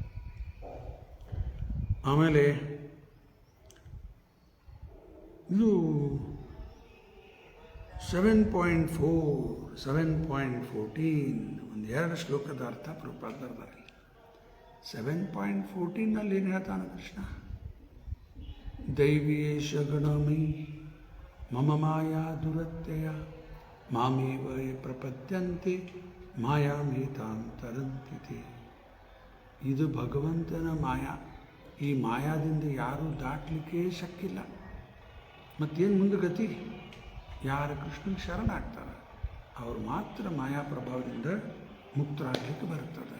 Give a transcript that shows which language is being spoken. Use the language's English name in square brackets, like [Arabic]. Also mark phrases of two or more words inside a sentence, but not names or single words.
[Kannada] ಆಮೇಲೆ ಇದು 7.4 7.14 ಒಂದು 2 ಶ್ಲೋಕದ ಅರ್ಥ ಪ್ರಪಾದರ್ದಾರೆ. [Sanskrit] 7.14 [Kannada] ಏನು ಹೇಳ್ತಾನೆ ಕೃಷ್ಣ? [Sanskrit] ದೈವೀಯೇಷ ಗಣಮಯಿ ಮಮ ಮಾಯಾ ದುರತ್ಯಯ ಮಾಮೇವ ಯೇ ಪ್ರಪದ್ಯಂತೆ ಮಾಯಾಮೇತಾಂ ತರಂತಿ. [Kannada] ಇದು ಭಗವಂತನ ಮಾಯಾ. ಈ ಮಾಯಾದಿಂದ ಯಾರೂ ದಾಟಲಿಕ್ಕೆ ಶಕ್ಕಿಲ್ಲ. ಮತ್ತೇನು ಮುಂದೆ ಗತಿ? ಯಾರು ಕೃಷ್ಣನಿಗೆ ಶರಣಾಗ್ತಾರೆ ಅವ್ರು ಮಾತ್ರ ಮಾಯಾ ಪ್ರಭಾವದಿಂದ ಮುಕ್ತರಾಗಲಿಕ್ಕೆ ಬರ್ತದೆ.